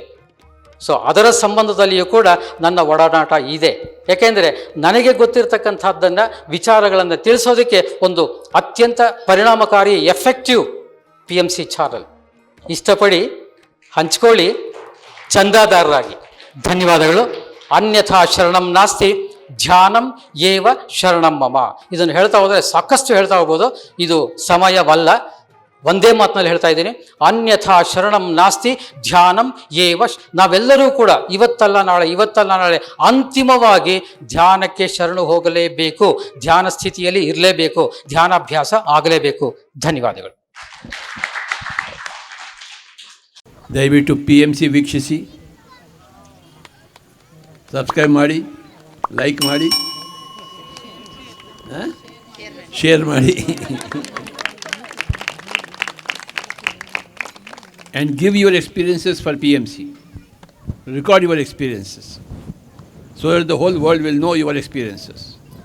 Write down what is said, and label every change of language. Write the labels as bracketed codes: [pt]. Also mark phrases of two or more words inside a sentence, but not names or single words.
[kn] ಸೊ ಅದರ ಸಂಬಂಧದಲ್ಲಿಯೂ ಕೂಡ ನನ್ನ ಒಡನಾಟ ಇದೆ. ಯಾಕೆಂದರೆ ನನಗೆ ಗೊತ್ತಿರತಕ್ಕಂಥದ್ದನ್ನು, ವಿಚಾರಗಳನ್ನು ತಿಳಿಸೋದಕ್ಕೆ ಒಂದು ಅತ್ಯಂತ ಪರಿಣಾಮಕಾರಿ ಎಫೆಕ್ಟಿವ್ PMC ಚಾನಲ್. ಇಷ್ಟಪಡಿ ಹಂಚ್ಕೊಳ್ಳಿ ಚಂದಾದಾರರಾಗಿ. ಧನ್ಯವಾದಗಳು. [sa] ಅನ್ಯಥಾ ಶರಣಂ ನಾಸ್ತಿ, ಧ್ಯಾನಂ ಏವ ಶರಣಂ ಮಮ. [kn] ಇದನ್ನು ಹೇಳ್ತಾ ಹೋದರೆ ಸಾಕಷ್ಟು ಹೇಳ್ತಾ ಹೋಗ್ಬೋದು, ಇದು ಸಮಯವಲ್ಲ. ಒಂದೇ ಮಾತಿನಲ್ಲಿ ಹೇಳ್ತಾ ಇದ್ದೀನಿ, [sa] ಅನ್ಯಥಾ ಶರಣಂ ನಾಸ್ತಿ ಧ್ಯಾನಂ ಏವ. [kn] ನಾವೆಲ್ಲರೂ ಕೂಡ ಇವತ್ತಲ್ಲ ನಾಳೆ ಅಂತಿಮವಾಗಿ ಧ್ಯಾನಕ್ಕೆ ಶರಣು ಹೋಗಲೇಬೇಕು, ಧ್ಯಾನ ಸ್ಥಿತಿಯಲ್ಲಿ ಇರಲೇಬೇಕು, ಧ್ಯಾನಾಭ್ಯಾಸ ಆಗಲೇಬೇಕು. ಧನ್ಯವಾದಗಳು. ದಯವಿಟ್ಟು PMC ವೀಕ್ಷಿಸಿ, ಸಬ್ಸ್ಕ್ರೈಬ್ ಮಾಡಿ, ಲೈಕ್ ಮಾಡಿ, ಶೇರ್ ಮಾಡಿ [en] and give your experiences for PMC. Record your experiences so that the whole world will know your experiences.